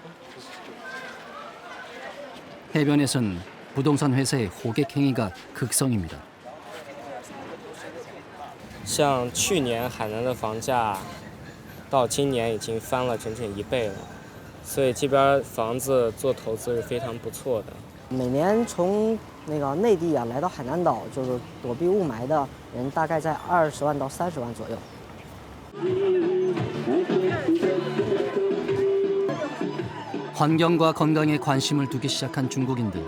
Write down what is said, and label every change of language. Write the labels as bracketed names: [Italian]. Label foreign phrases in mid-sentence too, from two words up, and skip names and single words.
[Korean] 해변에선 부동산 회사의 호객 행위가 극성입니다. [Chinese] 像去年海南的房价，到今年已经翻了整整1倍了，所以这边房子做投资是非常不错的。每年从那个内地啊来到海南岛，就是躲避雾霾的人，大概在20万到30万左右。 [Korean] 환경과 건강에 관심을 두기 시작한 중국인들.